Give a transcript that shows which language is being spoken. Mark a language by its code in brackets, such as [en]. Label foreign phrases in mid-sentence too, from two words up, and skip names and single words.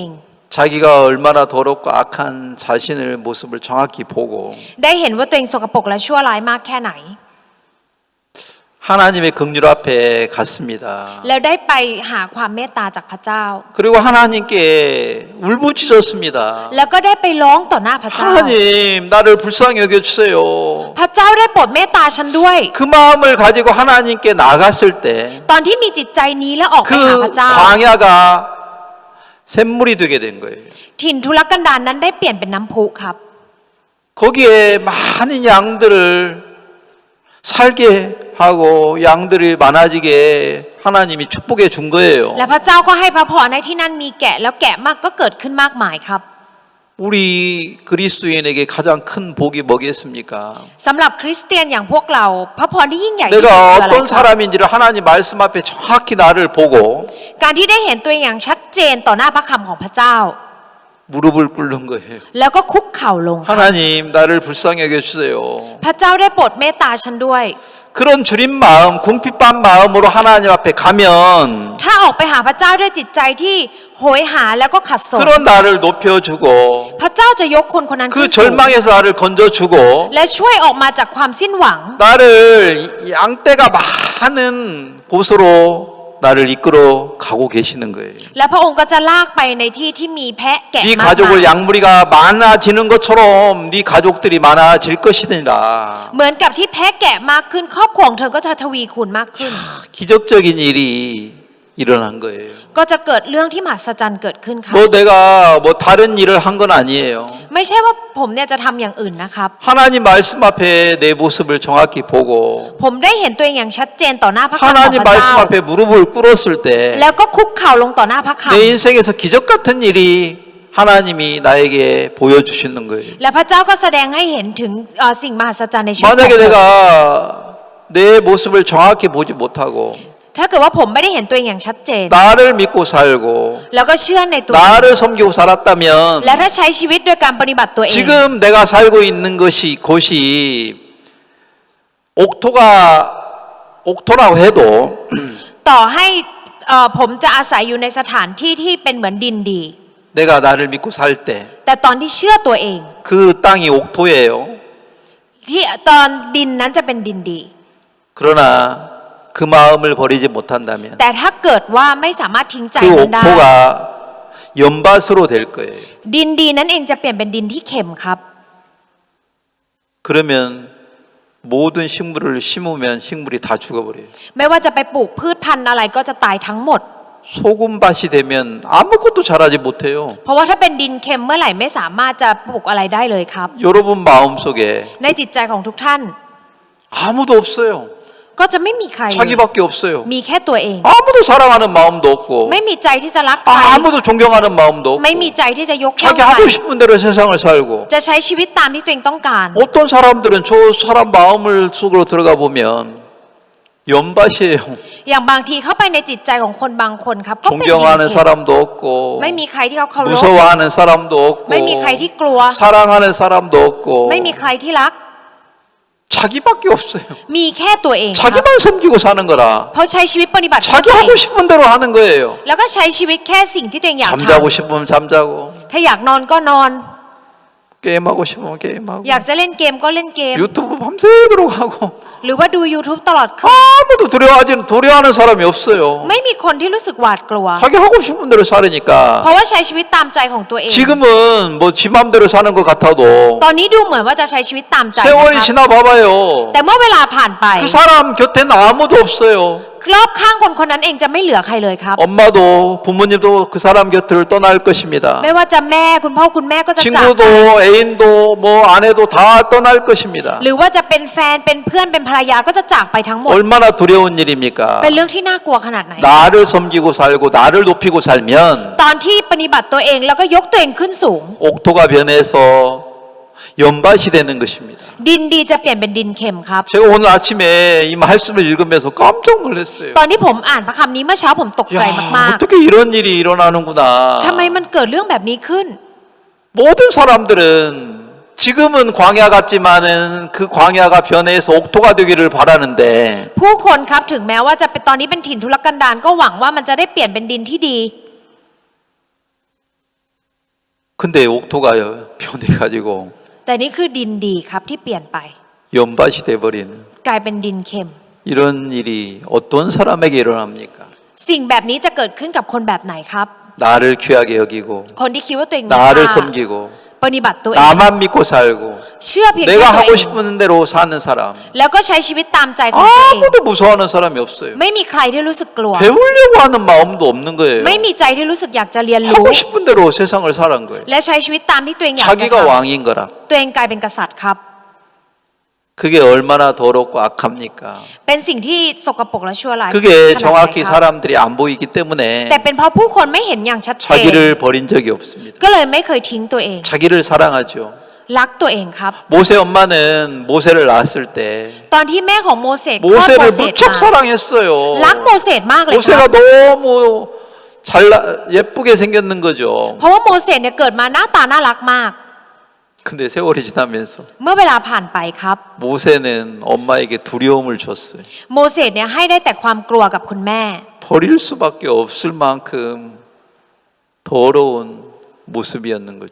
[ko] 자기가 얼마나 더럽고 악한 자신의 모습을 정확히 보고 [th] ได้เห็นว่าตัวเองสกปรกและชั่วร้ายมากแค่ไหน [ko] 하나님의 긍휼 앞에 갔습니다. [th] แล้วได้ไปหาความเมตตาจากพระเจ้า [ko] 그리고 하나님께 울부짖었습니다. [th] แล้วก็ได้ไปร้องต่อหน้าพระเจ้า [ko] 하나님, 나를 불쌍히 여겨주세요. [th] พระเจ้าได้โปรดเมตตาฉันด้วย [ko] 그 마음을 가지고 하나님께 나갔을 때 [th] ตอนที่มีจิตใจนี้แล้วออกไปหาพ [ko] 그 [th] ระเจ้า [ko] 광야가 샘물이 되게 된 거예요. [th] ถิ่นทุรกันดารนั้นได้เปลี่ยนเป็นน้ำพุครับ [ko] 거기에 많은 양들을 살게 하고 양들이 많아지게 하나님이 축복해 준 거예요. [th] และพระเจ้าก็ให้พระพรในที่นั่นมีแกะแล้วแกะมากก็เกิดขึ้นมากมายครับ [ko] 우리 그리스도인에게 가장 큰 복이 뭐겠습니까? [th] สำหรับคริสเตียนอย่างพวกเราพระพรที่ยิ่งใหญ่ที่สุด [ko] 내가 [th] คืออะไร [ko] 어떤 [th] ครับ [ko] 사람인지를 하나님 말씀 앞에 정확히 나를 보고 [th] การที่ได้เห็นตัวเองอย่างชัดเจนต่อหน้าพระคำของพระเจ้า [ko] 무릎을 꿇는 거예요. [th] แล้วก็คุกเข่าลง [ko] 하나님 나를 불쌍히 여겨주세요. [th] พระเจ้าได้โปรดเมตตาฉันด้วย [ko] 그런 주린 마음, 궁핍한 마음으로 하나님 앞에 가면 [th] ถ้าออกไปหาพระเจ้าด้วยจิตใจที่โหยหาแล้วก็ขัดสน [ko] 그런 나를 높여주고 [th] พระเจ้าจะยกคนคนนั้น [ko] 그 [th] ขึ้นสูง [ko] 절망에서 나를 건져주고 [th] และช่วยออกมาจากความสิ้นหวัง [ko] 나를 양떼가 많은 곳으로 나를 이끌어 가고 계시는 거예요. [th] และพระองค์ก็จะลากไปในที่ที่มีแพะแกะ [ko] 네 [th] มากมาย [ko] 가족을 양무리가 많아지는 것처럼 네 가족들이 많아질 것이니라. [th] เหมือนกับที่แพะแกะมากขึ้นครอบครัวของเธอก็จะทวีคูณมากขึ้น [ko] 기적적인 일이 일어난 거예요. [th] ก็จะเกิดเรื่องที่มหัศจรรย์เกิดขึ้นค่ะ [ko] 뭐 내가 뭐 다른 일을 한 건 아니에요. [th] ไม่ใช่ว่าผมเนี่ยจะทำอย่างอื่นนะครับ [ko] 하나님 말씀 앞에 내 모습을 정확히 보고 [th] ผมได้เห็นตัวเองอย่างชัดเจนต่อหน้าพระคำของ [ko] 하나님 [th] พระเจ้า [ko] 말씀 앞에 무릎을 꿇었을 때 [th] แล้วก็คุกเข่าลงต่อหน้าพระค [ko] 내 인생에서 기적 같은 일이 하나님이 나에게 보여주시는 거예요. [th] ำและพระเจ้าก็แสดงให้เห็นถึงสิ่งมหัศจรรย์ในชีวิตของ [ko] 만약에 [th] เธอ [ko] 내가 내 모습을 정확히 보지 못하고 [th] ถ้าเกิดว่าผมไม่ได้เห็นตัวเองอย่างชัดเจน [ko] 나를 믿고 살고 [th] แล้วก็เชื่อในตัวเอง [ko] 나를 섬기고 [th] และ [ko] 살았다면 [th] ถ้าใช้ชีวิตโดยการปฏิบัติตัวเอง [ko] 지금 내가 살고 있는 곳이 옥토라고 해도 [th] ต่อให้ผมจะอาศัยอยู่ในสถานที่ที่เป็นเหมือนดินดี [ko] 내가 나를 믿고 살 때 [th] แต่ตอนที่เชื่อตัวเอง [ko] 그 땅이 옥토예요. [th] ที่ตอนดินนั้นจะเป็นดินดี [ko] 그러나 그 마음을 버리지 못한다면 [th] แต่ถ้าเกิดว่าไม่สามารถทิ้งใจ [ko] 그 [th] นั้นได้ [ko] 옥토가 연밭으로 될 거예요. [th] ดินดีนั้นเองจะเปลี่ยนเป็นดินที่เค็มครับ [ko] 그러면 모든 식물을 심으면 식물이 다 죽어버려요. [th] ไม่ว่าจะไปปลูกพืชพันธุ์อะไรก็จะตายทั้งหมด [ko] 소금밭이 되면 아무것도 자라지 못해요. [th] เพราะว่าถ้าเป็นดินเค็มเมื่อไหร่ไม่สามารถจะปลูกอะไรได้เลยครับ [ko] 여러분 마음속에 [th] ในจิตใจของทุกท่าน [ko] 아무도 없어요. [th] ก็จะไม่มีใครเลย [ko] 자기밖에 없어요. [th] มีแค่ตัวเอง [ko] 아무도 사랑하는 마음도 없고 [th] ไม่มีใจที่จะรักใคร [ko] 아무도 존경하는 마음도 [th] ไม่ [ko] 없고 [th] มีใจที่จะยกย่อง [ko] 자기 [th] ใคร [ko] 하고 싶은 대로 세상을 살고 [th] จะใช้ชีวิตตามที่ตัวเองต้องการ [ko] 어떤 사람들은 저 사람 마음을 속으로 들어가 보면 연밭이에요. [th] อย่างบางทีเข้าไปในจิตใจของคนบางคนครับก็เป็นดิน [ko] 존경하는 [th] เค็ม [ko] 사람도 없고 [th] ไม่มีใครที่เขาเคารพ [ko] 무서워하는 사람도 없고 [th] ไม่มีใครที่กลัว [ko] 사랑하는 사람도 없고 [th] ไม่มีใครที่รัก [ko] 자기밖에 없어요. [th] มีแค่ตัวเองครับ [ko] 자기만 섬기고 사는 거라 [th] เพราะใช้ชีวิตปฏิบัติเพื่อ [ko] 자기 [th] ตัวเอง [ko] 하고 싶은 대로 하는 거예요. [th] แล้วก็ใช้ชีวิตแค่สิ่งที่ตัวเองอยากท [ko] 잠자고 싶으면 잠자고 [th] ำถ้าอยากนอนก็นอน [ko] 게임하고 싶으면 게임하고 [th] อยากจะเล่นเกมก็เล่นเกม [ko] 유튜브 밤새도록 하고 [th] หรือว่าดู YouTube ตลอดคืน [ko] 아무도 두려워하는 사람이 없어요. [th] ไม่มีคนที่รู้สึกหวาดกลัว [ko] 자기 하고 싶은 대로 [th] เพ [ko] 살으니까 [th] ราะว่าใช้ชีวิตตามใจของตัวเอง [ko] 지금은 뭐 지 맘대로 사는 것 같아도 [th] ตอนนี้ดูเหมือนว่าจะใช้ชีวิตตามใจนะ [ko] 세월이 [th] ครับ [ko] 지나 봐봐요. [th] แต่เมื่อเวลาผ่านไป [ko] 그 사람 곁에는 아무도 없어요. [th] รอบข้างคนคนนั้นเองจะไม่เหลือใครเลยครับ [ko] 엄마도 부모님도 그 사람 곁을 떠날 것입니다. [th] ไม่ว่าจะแม่คุณพ่อคุณแม่ก็จะจากไป [ko] 친구도 애인도 뭐 아내도 다 떠날 것입니다. [th] หรือว่าจะเป็นแฟนเป็นเพื่อนเป็นภรรยาก็จะจากไปทั้งหมด [ko] 얼마나 두려운 일입니까? [th] เป็นเรื่องที่น่ากลัวขนาดไหน [ko] 나를 섬기고 살고 나를 높이고 살면 [th] ตอนที่ปฏิบัติตัวเองแล้วก็ยกตัวเองขึ้นสูง [ko] 옥토가 변해서 연밭이 되는 것입니다. [th] ดินดีจะเปลี่ยนเป็นดินเค็มครับ [ko] 제가 오늘 아침에 이 말씀을 읽으면서 깜짝 놀랐어요. [th] ตอนที่ผมอ่านพระคำนี้เมื่อเช้าผมตกใจ [ko] 야, [th] มาก [ko] 어떻게 이런 일이 일어나는구나. [th] ๆทำไมมันเกิดเรื่องแบบนี้ขึ้น [ko] 모든 사람들은 지금은 광야 같지만은 그 광야가 변해서 옥토가 되기를 바라는데 [th] ผู้คนครับถึงแม้ว่าจะเป็นตอนนี้เป็นถิ่นทุรกันดารก็หวังว่ามันจะได้เปลี่ยนเป็นดินที่ดี [ko] 근데 옥토가 변해가지고 [th] แต่นี่คือดินดีครับที่เปลี่ยนไป [ko] 연밭이 돼버리는 [th] กลายเป็นดินเค็ม [ko] 이런 일이 어떤 사람에게 일어납니까? [th] สิ่งแบบนี้จะเกิดขึ้นกับคนแบบไหนครับ [ko] 나를 귀하게 여기고 [th] คนที่คิดว่าตัวเองมี [ko] 나를 [th] ค่า [ko] 섬기고 [th] ปฏิบัติตัวเอง [ko] 나만 믿고 살고 [th] เชื่อเพียงแค่ [ko] 내가 [th] ตัวเอ [ko] 하고 [th] ง [ko] 싶은 대로 사는 사람 [th] แล้วก็ใช้ชีวิตตามใจของตัวเอง [ko] 아무도 무서워하는 사람이 없어요. [th] ไม่มีใครที่รู้สึกกลัว [ko] 배우려고 하는 마음도 없는 거예요. [th] ไม่มีใจที่รู้สึกอยากจะเรียนรู้ [ko] 하고 싶은 대로 세상을 사는 거예요. [th] และใช้ชีวิตตามที่ตัวเองอยากจะ [ko] 자기가 [th] ทำ [ko] 왕인 거라. [th] ตัวเองกลายเป็นกษัตริย์ครับ [ko] 그게 얼마나 더럽고 악합니까? [th] เป็นสิ่งที่สกปรกและชั่วร้าย [ko] 그게 [th] ขนาดไหน [ko] 정확히 [th] ครับ [ko] 사람들이 안 보이기 [th] แต่ [ko] 때문에 [th] เป็นเพราะผู้คนไม่เห็นอย่างชัดเจน [ko] 자기를 버린 적이 없습니다. [th] ก็เลยไม่เคยทิ้งตัวเอง [ko] 자기를 사랑하죠. [th] รักตัวเองครับ [ko] 모세 엄마는 모세를 낳았을 때 [th] ตอนที่แม่ของโมเสสคลอดโม [ko] 모세를 [th] เสส [ko] 무척 [th] มา [ko] 사랑했어요. [th] รักโมเสสมากเลยครั [ko] 모세가 [th] บ [ko] 너무 예쁘게 생겼는 거죠. [th] เพราะว่าโมเสสเนี่ยเกิดมาหน้าตาน่ารักมาก [ko] 근데 세월이 지나면서 [th] เมื่อเวลาผ่านไปครับ [ko] 모세는 엄마에게 두려움을 줬어요. [th] โมเสสเนี่ยให้ได้แต่ความกลัวกับคุณแม่ [ko] 버릴 수밖에 없을 만큼 더러운 모습이었는 거죠.